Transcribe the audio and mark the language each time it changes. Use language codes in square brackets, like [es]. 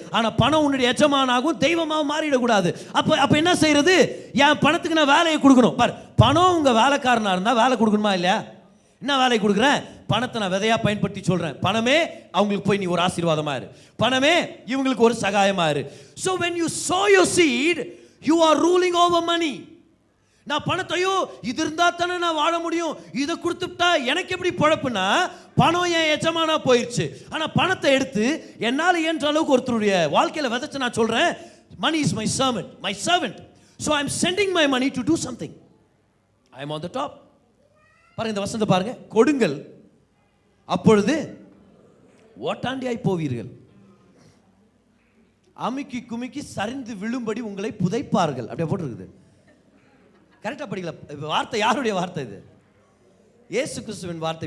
[ta] ஆனால் பணம் உன்னுடைய எஜமானாகவும் தெய்வமாக மாறிடக்கூடாது. அப்போ என்ன செய்யறது? என் பணத்துக்கு நான் வேலையை கொடுக்கணும் பார். பணம் உங்கள் வேலைக்காரனாக இருந்தால் வேலை கொடுக்கணுமா இல்லையா? என்ன வேலை கொடுக்குறேன்? பணத்தை நான் விதையா பயன்படுத்தி சொல்றேன். பணமே அவங்களுக்கு போய் நீ ஒரு ஆசீர்வாதமா இரு, பணமே இவங்களுக்கு ஒரு சகாயமா இரு. [en] So when you sow your seed, you are ruling over money. [ta] நான் பணத்தையோ இது இருந்தா தானே நான் வாழ முடியும், இதை கொடுத்துட்டா எனக்கு எப்படி பொழப்புனா, பணம் என் எஜமானா போயிடுச்சு. ஆனா பணத்தை எடுத்து என்னால் இயன்ற அளவுக்கு ஒருத்தருடைய வாழ்க்கையில விதைச்சு நான் சொல்றேன், [en] money is my servant. So I am sending my money to do something. I am on the top. [ta] பாருங்க, இந்த வசனத்தை பாருங்க. கொடுங்கள், அப்பொழுது ஓட்டாண்டியாய் போவீர்கள், அமுக்கி குமிக்கி சரிந்து விழும்படி உங்களை புதைப்பார்கள். அப்படியே போட்டுருக்குது. கரெக்டாக படிக்கல. வார்த்தை யாருடைய வார்த்தை இது? இயேசு கிறிஸ்துவின் வார்த்தை.